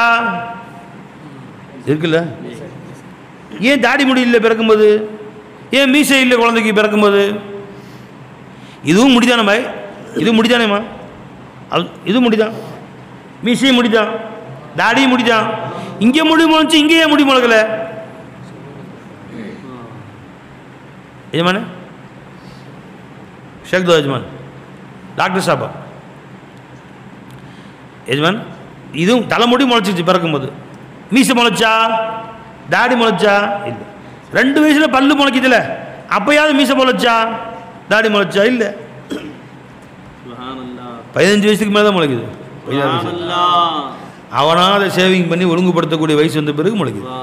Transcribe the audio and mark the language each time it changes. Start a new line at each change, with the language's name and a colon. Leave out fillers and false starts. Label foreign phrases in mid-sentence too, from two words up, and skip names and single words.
Tamil: இருக்குல்ல. ஏன் தாடி முடி இல்லை பிறக்கும்போது? ஏன் மீசை இல்லை குழந்தைக்கு பிறக்கும்போது? இதுவும் முடிதானே பாய்? இது முடிதானேம்மா? இது முடிதான், மீசையும் முடிதான், தாடியும் முடிதான். இங்கே முடி முளைச்சு இங்கேயே முடி முளைக்கல
Hindi: यजमान शेख दो यजमान डॉक्टर साहब यजमान
Tamil: இதுவும் தலைமுடி முளைச்சிச்சு பிறக்கும்போது. மீசை முளைச்சா? தாடி முளைச்சா? இல்லை. 2 வயசில் பல்லு முளைக்குதுல, அப்போயாவது மீசை முளைச்சா தாடி முளைச்சா? இல்லை. 15 வயசுக்கு மேலே தான் முளைக்குது. அவனாக அதை சேவிங் பண்ணி ஒழுங்குபடுத்தக்கூடிய வயசு வந்த பிறகு முளைக்குது.